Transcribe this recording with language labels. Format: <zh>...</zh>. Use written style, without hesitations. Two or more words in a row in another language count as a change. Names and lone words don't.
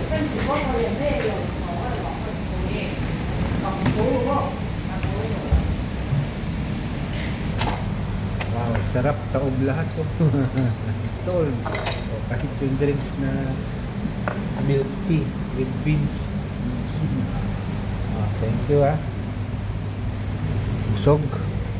<vi>có người làm thế rồi ngồi ở góc bên kia còn chú đúng không</vi> <tl>Wow, sarap. Taob lahat to. Soul. O, kahit yung drinks na</tl> <en>milk tea with beans. Thank you, ah.</en> <tl>Busog.</tl>